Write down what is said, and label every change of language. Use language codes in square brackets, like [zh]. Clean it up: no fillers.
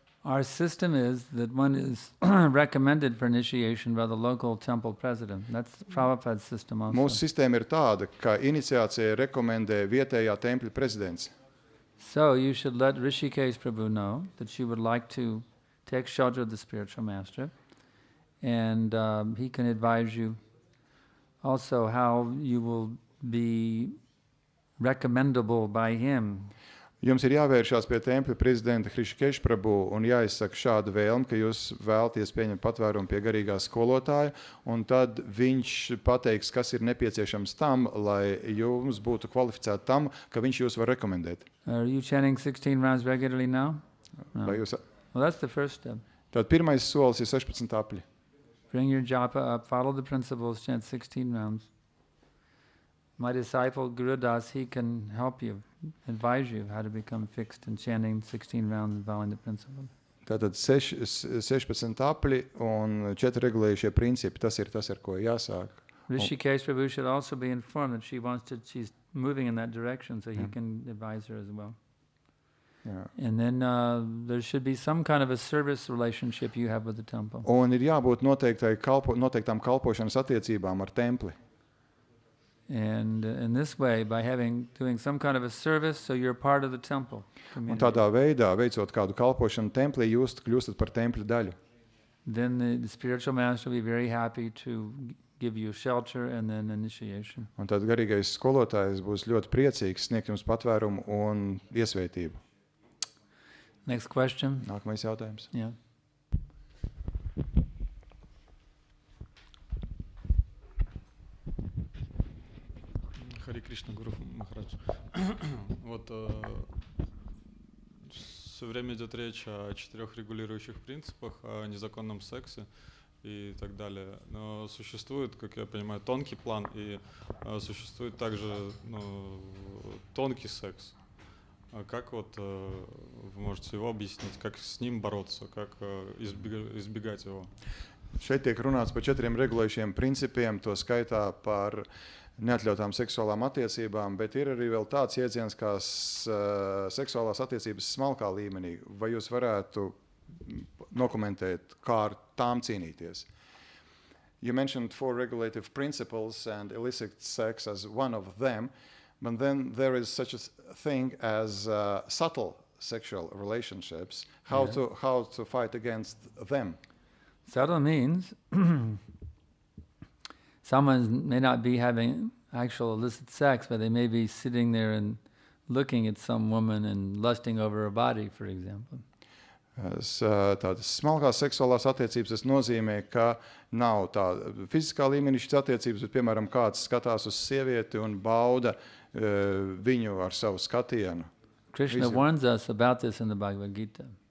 [en] Our system is that one is recommended for initiation by the local temple president. That's Prabhupada's system also. [lv] Mūsu sistēma ir tāda, ka iniciācija rekomendē vietējā tempļa prezidents. [en] So you should let Rishikesh Prabhu know that she would like to take shelter of the spiritual master, and he can advise you also how you will be recommendable by him. [lv] Jums ir jāvēršās pie tempļa prezidenta Hrishikeša Prabhu un jāizsaka šāda vēlme, ka jūs vēlaties pieņemt patvērumu pie garīgā skolotāja, un tad viņš pateiks, kas ir nepieciešams tam, lai jums būtu kvalificēti tam, ka viņš jūs var rekomendēt. [en] Are you chanting 16 rounds regularly now? No. [lv] Vai jūs... [en] Well, that's the first step. [lv] Tad pirmais solis ir 16 apļi. [en] Bring your japa up, follow the principles, chant 16 rounds. My disciple Guru Das, he can help you, advise you how to become fixed in chanting 16 rounds and following the principles. [lv] Tātad 16 apli un 4 regulējušie principi. Tas ir tas, ar ko jāsāk. [en] Rishikesh Prabhu should also be informed that she's moving in that direction, so he can advise her as well. [lv] Jā. [en] And then there should be some kind of a service relationship you have with the temple. [lv] Un ir jābūt noteiktām kalpošanas attiecībām ar templi. [en] And in this way, by doing some kind of a service, so you're part of the temple [lv] Un [en] community. [lv] tādā veidā, veicot kādu kalpošanu templī, jūs kļūstat par templi daļu. [en] Then the spiritual master will be very happy to give you shelter and then initiation. [lv] Un tad garīgais skolotājs būs ļoti priecīgs sniegt jums patvērumu un iesvētību. [en] Next question. [lv] Nākamais jautājums. [en] Yeah. [ru] Хари Кришна, Гуру Махарадж. Вот все время идет речь о 4 регулирующих принципах, о незаконном сексе и так далее. Но существует, как я понимаю, тонкий план и существует также тонкий секс. А как вот вы можете его объяснить, как с ним бороться, как избегать его? [lv] Šeit tiek runāts par 4 regulējušiem principiem, to skaitā par neatļautām seksuālām attiecībām, bet ir arī vēl tāds jēdziens kā seksuālās attiecības smalkā līmenī. Vai jūs varētu nokomentēt, kā ar tām cīnīties? [en] You mentioned 4 regulative principles and illicit sex as one of them, but then there is such a thing as subtle sexual relationships. How to fight against them? Subtle means someone may not be having actual illicit sex, but they may be sitting there and looking at some woman and lusting over her body, for example. [lv] Tādas smalkās seksuālās attiecības, tas nozīmē, ka nav tā fiziskā līmenī šīs attiecības, bet, piemēram, kāds skatās uz sievieti un bauda viņu ar savu skatienu. [en] Krishna warns us about this in the Bhagavad Gita.